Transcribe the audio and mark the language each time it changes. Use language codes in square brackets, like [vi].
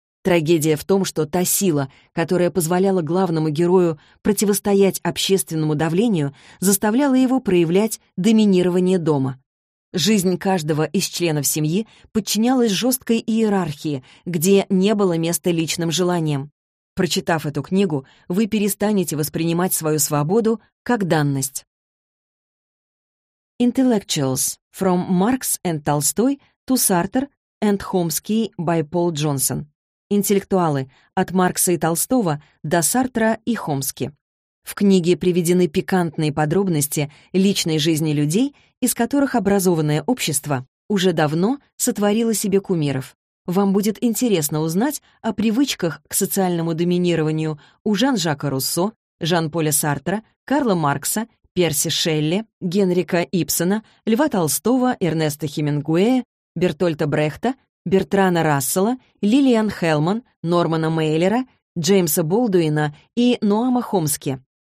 [ru] Трагедия в том, что та сила, которая позволяла главному герою противостоять общественному давлению, заставляла его проявлять доминирование дома. Жизнь каждого из членов семьи подчинялась жесткой иерархии, где не было места личным желаниям. Прочитав эту книгу, вы перестанете воспринимать свою свободу как данность. [en] Intellectuals. From Marx and Tolstoy to Sartre and Chomsky by Paul Johnson. [ru] Интеллектуалы. От Маркса и Толстого до Сартра и Хомски. В книге приведены пикантные подробности личной жизни людей, из которых образованное общество уже давно сотворило себе кумиров. Вам будет интересно узнать о привычках к социальному доминированию у Жан-Жака Руссо, Жан-Поля Сартра, Карла Маркса, Перси Шелли, Генрика Ибсена, Льва Толстого, Эрнеста Хемингуэя, Бертольда Брехта, Бертрана Рассела, Лилиан Хелман, Нормана Мейлера, Джеймса Болдуина и Ноама Хомски.